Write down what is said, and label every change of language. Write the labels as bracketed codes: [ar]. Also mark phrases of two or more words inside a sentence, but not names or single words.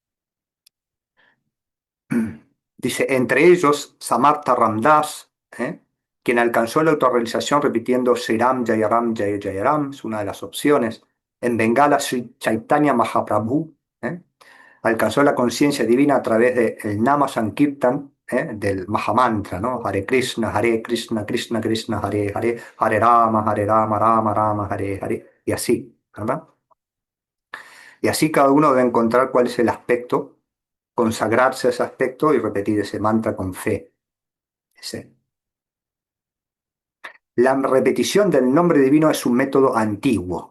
[es] Dice, entre ellos, Samartha Ramdas, quien alcanzó la autorrealización repitiendo [sa] श्रीराम जयराम जय जयराम, [es] es una de las opciones. En Bengala, Sri Chaitanya Mahaprabhu, ¿eh? Alcanzó la conciencia divina a través del [sa] नाम संकीर्तन, [es] del Mahamantra, ¿no? Hare Krishna, Krishna Krishna, Hare Hare, Hare Rama, Rama Rama, Hare Hare, y así, ¿verdad? Y así cada uno debe encontrar cuál es el aspecto, consagrarse a ese aspecto y repetir ese mantra con fe. Ese. La repetición del nombre divino es un método antiguo.